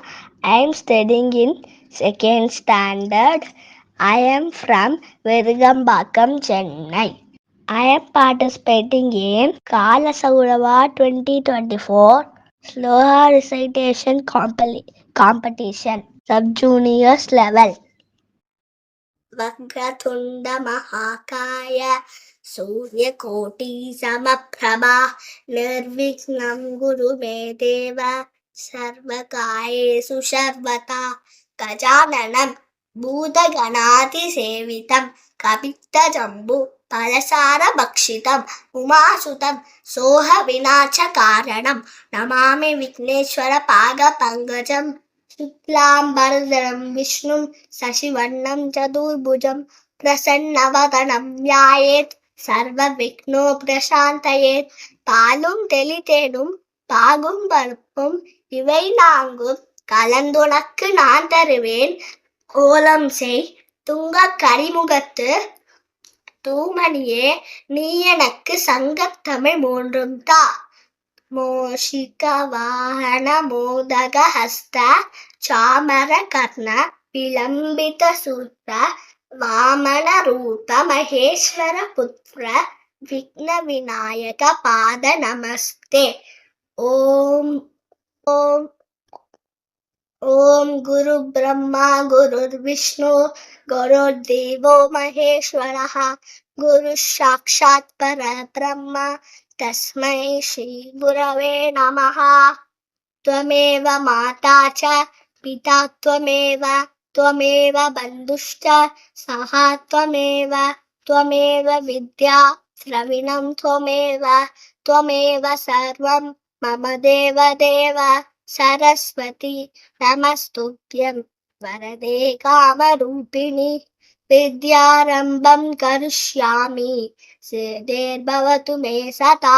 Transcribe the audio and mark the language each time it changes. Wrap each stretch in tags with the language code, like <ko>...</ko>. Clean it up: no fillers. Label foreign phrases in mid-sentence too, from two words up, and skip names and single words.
<en>I am studying in second standard. I am from Virugambakam, Chennai. I am participating in Kala Saurava 2024 Sloha Recitation Competition, Sub-Juniors level.</en> <sa>वक्रतुण्ड महाकाय सूर्यकोटि समप्रभा निर्विघ्नं कुरु मे देव सर्वकार्येषु सर्वदा गजाननं भूतगणातिसेवितं कपित्तजम्बु फलसारभक्षितम् उमासुतं सोहविनाशकारणं नमामि विघ्नेश्वरपादपङ्कजम् शुक्लाम्बरधरं विष्णुं शशिवर्णं चतुर्भुजं प्रसन्नवदनं ध्यायेत् सर्वविघ्नोपशान्तयेत् பாலும்</sa> <ta>தெளிதேனும் பாகும் பருப்பும் இவை நான்கும் கலந்துனக்கு நான் தருவேன் கோலம் செய் துங்க கரிமுகத்து தூமணியே நீ எனக்கு சங்கத்தமிழ் மூன்றும் தா</ta> <sa>मूषिक वाहन मोदक हस्त चामर कर्ण विलम्बित सूत्र वामन रूप महेश्वर पुत्र विघ्न विनायक पाद नमस्ते. ओं ओं ओं गुरु ब्रह्मा गुरु विष्णु गुरु देवो महेश्वरः गुरु साक्षात् परब्रह्म तस्मै श्री गुरवे नमः. त्वमेव माता च पिता त्वमेव बन्धुश्च सखा त्वमेव विद्या द्रविणं त्वमेव सर्वं मम देवदेव सरस्वती नमस्तुभ्यं वरदे कामरूपिणि विद्यारम्भं करिष्यामि सिद्धिर्भवतु मे सदा.</sa>